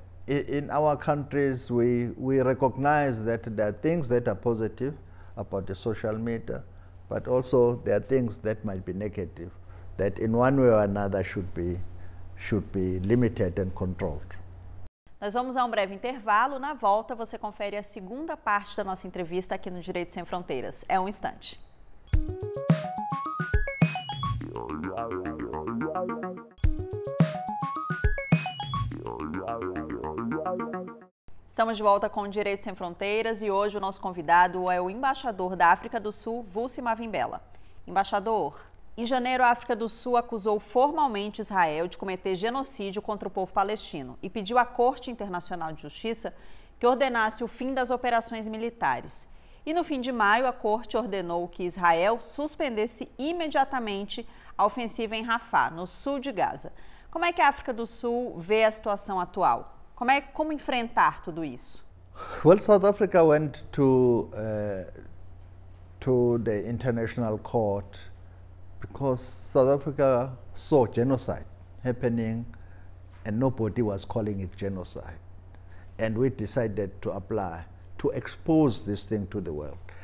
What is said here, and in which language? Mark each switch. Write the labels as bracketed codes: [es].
[en] in our countries, we recognize that there are things that are positive about the social media, but also there are things that might be negative, that in one way or another should be limited and controlled. [pt] Nós vamos a um breve intervalo. Na volta, você confere a segunda parte da nossa entrevista aqui no Direito Sem Fronteiras. É um instante. Estamos de volta com o Direito Sem Fronteiras e hoje o nosso convidado é o embaixador da África do Sul, Vusi Mavimbela. Embaixador, em janeiro, a África do Sul acusou formalmente Israel de cometer genocídio contra o povo palestino e pediu à Corte Internacional de Justiça que ordenasse o fim das operações militares. E no fim de maio, a Corte ordenou que Israel suspendesse imediatamente a ofensiva em Rafah, no sul de Gaza. Como é que a África do Sul vê a situação atual? Como enfrentar tudo isso? [en] Well, South Africa went to the International Court because South Africa saw genocide happening and nobody was calling it genocide. And we decided to apply to expose this thing to the world.